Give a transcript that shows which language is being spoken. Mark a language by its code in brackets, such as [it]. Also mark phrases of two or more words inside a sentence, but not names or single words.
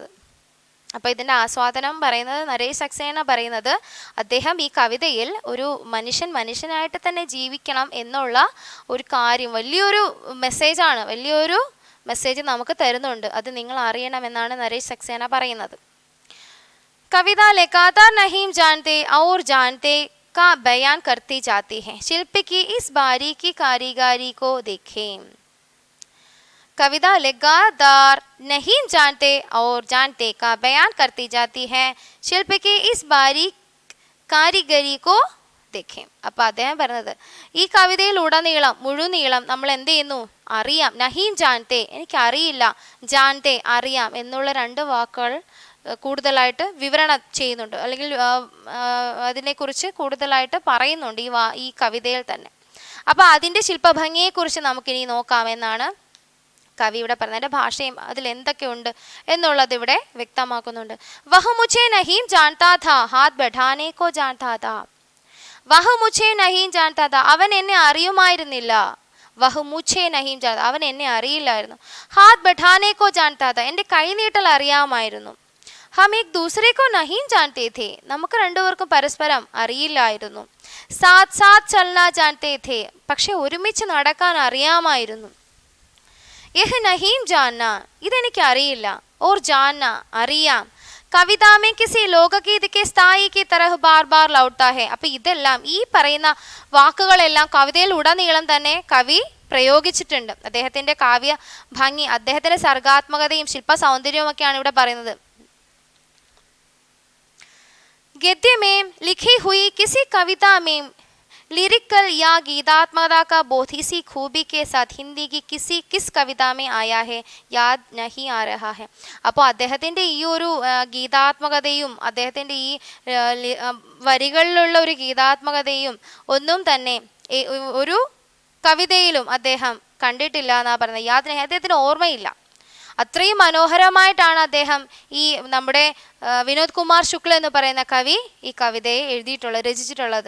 [ml] അപ്പോൾ ഇതിൻ്റെ ആസ്വാദനം പറയുന്നത് നരേഷ് സക്സേന പറയുന്നത്, അദ്ദേഹം ഈ കവിതയിൽ ഒരു മനുഷ്യനായിട്ട് തന്നെ ജീവിക്കണം എന്നുള്ള ഒരു കാര്യം വലിയൊരു മെസ്സേജ് നമുക്ക് തരുന്നുണ്ട്. അത് നിങ്ങൾ അറിയണമെന്നാണ് നരേഷ് സക്സേന പറയുന്നത്. [hi] കവിത लगातार नहीं जानते और जानते का बयान करती जाती है, शिल्पी की इस बारीकी कारीगरी को देखें. कविता लगातार नहीं जानते और जानते का बयान करती जाती है, शिल्प की इस बारीक कारीगरी को देखें. [ml] അപ്പോൾ അദ്ദേഹം പറഞ്ഞത് ഈ കവിതയിലുടനീളം മുഴുനീളം നമ്മൾ എന്ത് ചെയ്യുന്നു, അറിയാം. [hi] नहीं जानते, [ml] എനിക്കറിയില്ല, ജാൻതെ അറിയാം എന്നുള്ള രണ്ട് വാക്കുകൾ കൂടുതലായിട്ട് വിവരണം ചെയ്യുന്നുണ്ട്, അല്ലെങ്കിൽ അതിനെക്കുറിച്ച് കൂടുതലായിട്ട് പറയുന്നുണ്ട് ഈ കവിതയിൽ തന്നെ. അപ്പോൾ അതിൻ്റെ ശില്പഭംഗിയെക്കുറിച്ച് നമുക്കിനി നോക്കാമെന്നാണ് കവി ഇവിടെ പറഞ്ഞതിൻ്റെ ഭാഷയും അതിൽ എന്തൊക്കെയുണ്ട് എന്നുള്ളത് ഇവിടെ വ്യക്തമാക്കുന്നുണ്ട്. [hi] वह मुझे नहीं जानता था, हाथ बढ़ाने को जानता था. वह मुझे नहीं जानता था, [ml] അവൻ എന്നെ അറിയുമായിരുന്നില്ല. [hi] वह मुझे नहीं जानता, [ml] അവൻ എന്നെ അറിയില്ലായിരുന്നു. [hi] हाथ बढ़ाने को जानता था, [ml] എൻ്റെ കൈനീട്ടൽ അറിയാമായിരുന്നു. [hi] हम एक दूसरे को नहीं जानते थे, [ml] നമുക്ക് രണ്ടുപേർക്കും പരസ്പരം അറിയില്ലായിരുന്നു. [hi] साथ साथ चलना जानते थे, [ml] പക്ഷെ ഒരുമിച്ച് നടക്കാൻ അറിയാമായിരുന്നു. [hi] यह नहीं जानना, [ml] ഇതെനിക്ക് അറിയില്ല. [hi] और जानना, അറിയാം. कविता में किसी लोकगीत के स्थायी की तरह बार बार लौटता है. [ml] അപ്പം ഇതെല്ലാം, ഈ പറയുന്ന വാക്കുകളെല്ലാം കവിതയിൽ ഉടനീളം തന്നെ കവി പ്രയോഗിച്ചിട്ടുണ്ട്. അദ്ദേഹത്തിൻ്റെ കാവ്യ ഭംഗി, അദ്ദേഹത്തിൻ്റെ സർഗാത്മകതയും ശില്പ സൗന്ദര്യവും ഒക്കെയാണ് ഇവിടെ പറയുന്നത്. गद्य में लिखी हुई किसी कविता में लिरिकल या गीतात्मकता का बोध इसी खूबी के साथ हिंदी की किस कविता में आया है याद नहीं आ रहा है. അപ്പോൾ അദ്ദേഹത്തിൻ്റെ ഈ ഒരു ഗീതാത്മകതയും അദ്ദേഹത്തിൻ്റെ ഈ വരികളിലുള്ള ഒരു ഗീതാത്മകതയും ഒന്നും തന്നെ ഒരു കവിതയിലും അദ്ദേഹം കണ്ടിട്ടില്ല എന്നാണ് പറയുന്നത്. യാദ് അദ്ദേഹത്തിന് ഓർമ്മയില്ല. അത്രയും മനോഹരമായിട്ടാണ് അദ്ദേഹം ഈ നമ്മുടെ വിനോദ് കുമാർ ശുക്ല എന്ന് പറയുന്ന കവി ഈ കവിതയെ രചിച്ചിട്ടുള്ളത്.